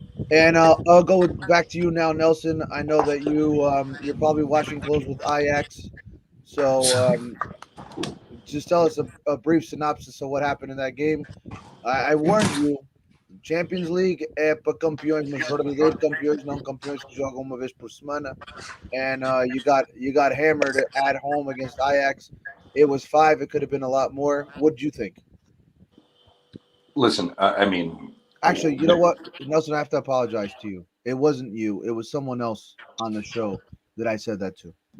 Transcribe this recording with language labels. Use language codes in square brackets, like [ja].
[en] And I'll go back to you now, Nelson. I know that you're probably watching close with Ajax. So just tell us a brief synopsis of what happened in that game. I warned you. [pt] Champions League é para campeões, mas verdadeiros campeões, não campeões que jogam uma vez por semana. [en] And you got hammered at home against Ajax. It was 5. It could have been a lot more. What do you think? Listen, I mean, actually, you know what, Nelson, I have to apologize to you. It wasn't you. It was someone else on the show that I said that to.